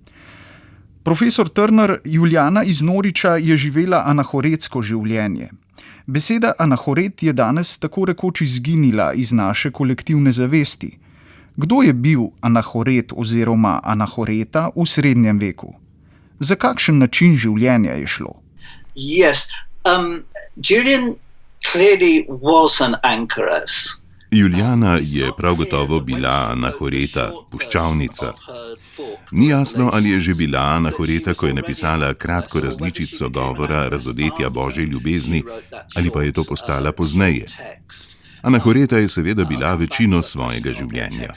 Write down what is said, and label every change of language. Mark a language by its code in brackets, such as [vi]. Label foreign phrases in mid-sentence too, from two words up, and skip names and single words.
[sl] Profesor Turner, Julijana iz Noriča je živela anahoretsko življenje. Beseda anahoret je danes tako rekoč izginila iz naše kolektivne zavesti. Kdo je bil anahoret oziroma anahoreta v srednjem veku? Za kakšen način življenja je šlo? [en] Yes, Julian clearly was an anchoress. [sl] Julijana je prav gotovo bila anahoreta, puščavnica. Ni jasno, ali je že bila anahoreta, ko je napisala kratko različico govora razodetja Božje ljubezni, ali pa je to postala pozneje. Anahoreta je seveda bila večino svojega življenja.